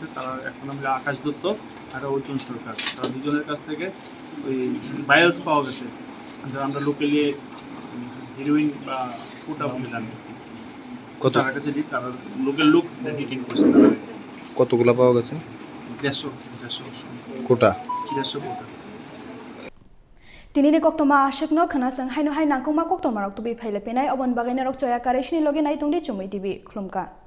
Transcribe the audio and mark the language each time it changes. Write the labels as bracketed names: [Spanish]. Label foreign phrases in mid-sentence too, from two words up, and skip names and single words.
[Bangla] তারা একটা নাম হলো আকাশ দত্ত আর অর্জুন সরকার। তারা দুজনের কাছ থেকে ওই ভাইলস পাওয়া গেছে, যারা আমরা লোকালি হিরোইন বা কোটা বলে জানি। তার কাছে তারা লোকের লোক হিটিং করছে। কতগুলো পাওয়া গেছে? 150 কোটা 150 কোটা। [Kok Borok] Tinini Koktwma ashikno khanasang haino hai nangkongma Koktwma rok tubi phaile penai obon bagaina rok choya kare shini loge nai tungdi Chumui TV khulumka